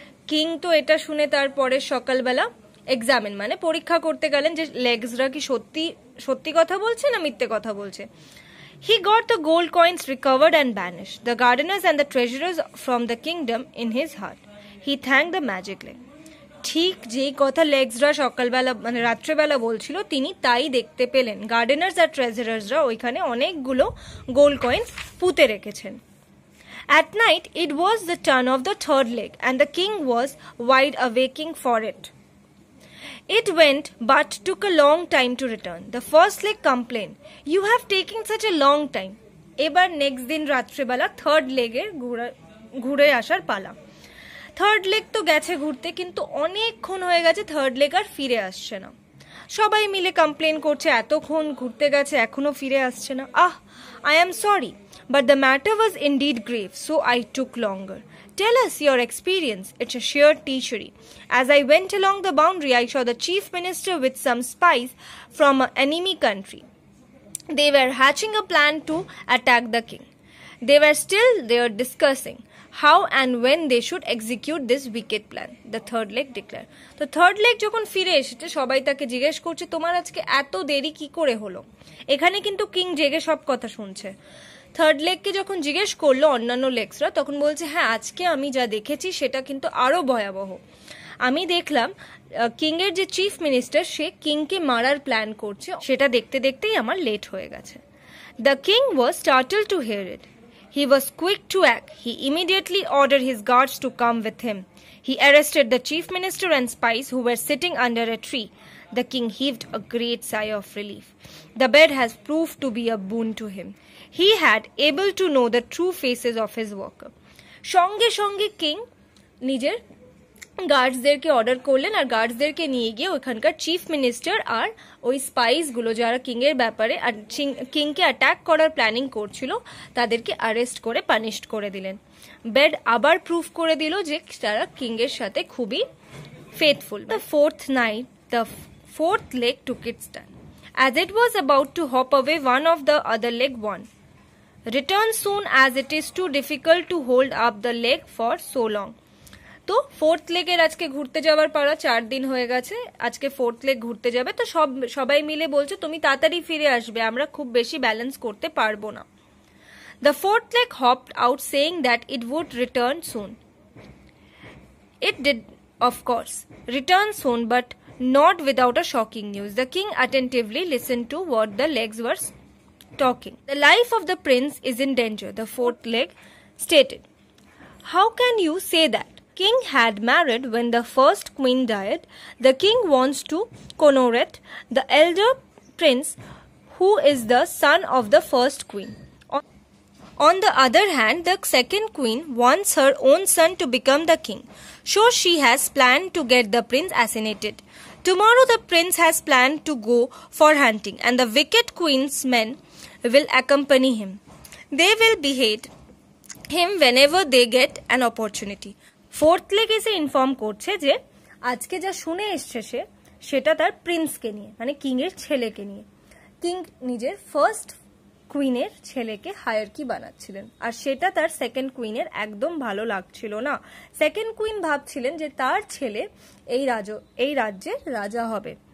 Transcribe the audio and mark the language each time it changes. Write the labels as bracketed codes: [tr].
[bn] King তো এটা শুনে তারপরে সকালবেলা এক্সামিন মানে পরীক্ষা করতে গেলেন যে লেগসরা কি সত্যি সত্যি কথা বলছে না মিথ্যে কথা বলছে। [en] He got the gold coins recovered and banished the gardeners and the treasurers from the kingdom in his heart. He thanked the magic leg. [bn] ঠিক যেই কথা লেগসরা সকালবেলা মানে রাত্রেবেলা বলছিল তিনি তাই দেখতে পেলেন। গার্ডেনার্স আর ট্রেজারার্সরা ওইখানে অনেকগুলো গোল্ড কয়েন্স পুঁতে রেখেছেন। [en] At night it was the turn of the third leg and the king was wide awaking for it. It went but took a long time to return. The first leg complained, "You have taken such a long time." [bn] এবার next দিন রাত্রেবেলা third লেগের ঘুরে আসার পালা। Third leg তো গেছে ঘুরতে, কিন্তু অনেকক্ষণ হয়ে গেছে থার্ড লেগ আর ফিরে আসছে না। সবাই মিলে কমপ্লেন করছে এতক্ষণ ঘুরতে গেছে এখনো ফিরে আসছে না। [en] I am sorry, but the matter was indeed grave, so I took longer. Tell us your experience. It's a sheer treachery. As I went along the boundary, I saw the chief minister with some spies from an enemy country. They were hatching a plan to attack the king. They were still there discussing how and when they should execute this wicked plan, the third leg declared. [bn] তো third leg যখন ফিরে এসেছে সবাই তাকে জিজ্ঞেস করছে, তোমার আজকে এত দেরি কি করে হলো? এখানে কিন্তু কিং জেগে সব কথা শুনছে। থার্ড লেগকে যখন জিজ্ঞেস করলো অন্যান্য লেগসরা, তখন বলছে, হ্যাঁ, আজকে আমি যা দেখেছি সেটা কিন্তু আরো ভয়াবহ। আমি দেখলাম কিং এর যে চিফ মিনিস্টার সে কিংকে মারার প্ল্যান করছে, সেটা দেখতে দেখতেই আমার লেট হয়ে গেছে। [en] The king was startled to hear it. He was quick to act. He immediately ordered his guards to come with him. He arrested the chief minister and spies who were sitting under a tree. The king heaved a great sigh of relief. The bed has proved to be a boon to him. He had able to know the true faces of his worker. [bn] সঙ্গে সঙ্গে king নিজের গার্ডসদেরকে order করলেন আর গার্ডসদেরকে নিয়ে গিয়ে ওইখানকার chief minister আর ওই স্পাইসগুলো যারা কিংয়ের ব্যাপারে কিংকে অ্যাটাক করার প্ল্যানিং করছিল তাদেরকে অ্যারেস্ট করে পানিশড করে দিলেন। বেড আবার প্রুফ করে দিল যে তারা কিংয়ের সাথে খুবই faithful. [en] The fourth night the fourth leg took its turn. As it was about to hop away, one of the other leg won. Return soon, as it is too difficult to hold up the leg for so long. [bn] তো fourth লেগের আজকে ঘুরতে যাওয়ার পারা 4 দিন হয়ে গেছে, আজকে fourth leg ঘুরতে যাবে। তো সবাই মিলে বলছে তুমি তাড়াতাড়ি ফিরে আসবে, আমরা খুব বেশি ব্যালেন্স করতে পারবো না। [en] The fourth leg hopped out saying that it would return soon. It did, of course, return soon, but not without a shocking news. The king attentively listened to what the legs were talking. The life of the prince is in danger, the fourth leg stated. How can you say that? King had married when the first queen died. The king wants to coronate the elder prince who is the son of the first queen. On the other hand, the second queen wants her own son to become the king. So she has planned to get the prince assassinated. Tomorrow the prince has planned to go for hunting and the wicked queen's men will accompany him. They will behead him whenever they get an opportunity. [bn] Fourth leg এসে inform করছে যে আজকে যা শুনে এসছে সেটা তার প্রিন্সকে নিয়ে, মানে কিং এর ছেলেকে নিয়ে। কিং নিজের ফার্স্ট কুইনের ছেলেকে হায়ারকি বানাচ্ছিলেন আর সেটা তার সেকেন্ড কুইনের একদম ভালো লাগছিল না। সেকেন্ড কুইন ভাবছিলেন যে তার ছেলে এই রাজ্যের রাজা হবে।